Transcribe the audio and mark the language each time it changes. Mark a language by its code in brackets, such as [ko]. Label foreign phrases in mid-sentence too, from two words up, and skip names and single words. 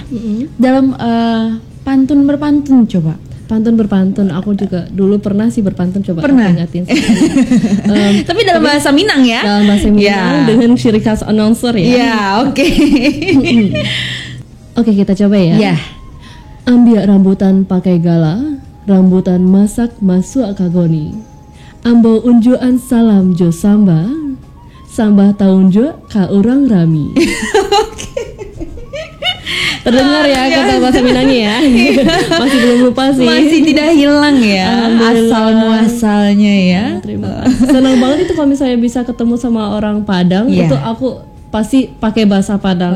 [id] Dalam pantun berpantun, coba. Pantun berpantun, aku juga dulu pernah sih berpantun, coba Pernah? aku ingatin. Tapi dalam bahasa Minang ya. Dalam bahasa Minang dengan ciri khas announcer ya. Iya, oke. Oke, kita coba ya. Iya. [min] Ambiak rambutan pakai gala, rambutan masak masuk kagoni. Ambo unjuan salam jo samba, sambah taunjo ka urang rami. [id] Terdengar ya kata bahasa Minangnya ya. Masih belum lupa sih. Masih tidak hilang ya asal muasalnya ya. Terima kasih. Senang banget itu kalau misalnya bisa ketemu sama orang Padang, itu aku pasti pakai bahasa Padang.